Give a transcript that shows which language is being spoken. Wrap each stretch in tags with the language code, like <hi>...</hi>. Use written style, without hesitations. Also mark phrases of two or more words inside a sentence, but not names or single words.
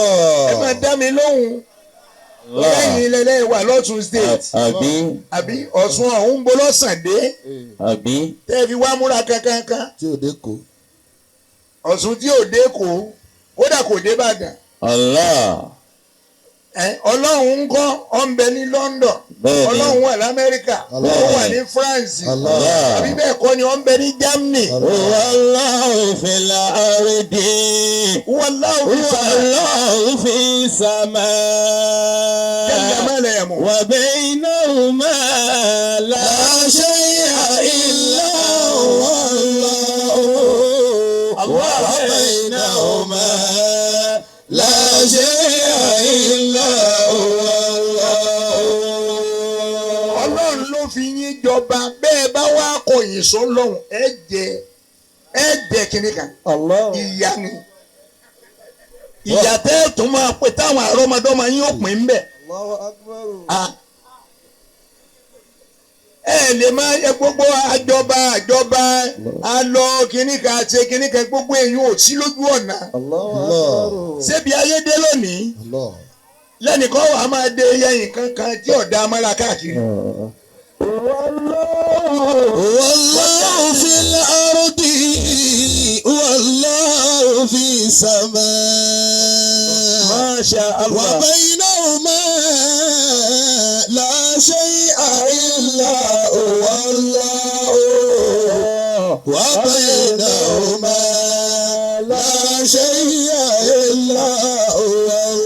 <yo>ẹ máa dá mi lóhùn lẹ́yìn ilẹ̀ wà lọ́tún state àbí Ọ̀ṣun ọ̀hún ń bọ́ lọ́sàndé tẹ́ fi wá múra kankan Tí ò dé kó. Ọ̀ṣun tí ò dé kó kódà kò dé Ìbàdàn. Ọlọ́run ń kọ́ ọ ń bẹ ní London Ọlọ́run wà l'Amẹ́ríkà ó wà ní France àbí bẹ́ẹ̀ kọ́ ni ọ ń bẹ ní Germany.</yo> <ar>والله في الأرض والله في السماء وبينهما لا شيء إلا هو وبينهما لا شيء إلا هو.</ar> <yo>Ọlọ́run ló fi yín jọba bẹ́ẹ̀ bá wá kọ̀yìn sọ́lọ́run ẹ jẹ kínní kan ìyá ni ìyá tẹ́ tún máa pè táwọn àrọ́mọdọ́mọ yín ó pín ń bẹ̀. Ẹ lè máa yẹ gbogbo àjọba alọ kínní kan àti kínní kan gbogbo èèyàn ò sí lójú ọ̀nà. Ṣébi ayédè lónìí lẹ́nìkan wà á máa dé yẹ̀yìn kankan tí ọ̀dà amára káàkiri.</yo> <ar>والله في الأرض والله في السماء. ما شاء الله. وبينهما لا شيء إلا هو وبينهما لا شيء إلا هو.</ar>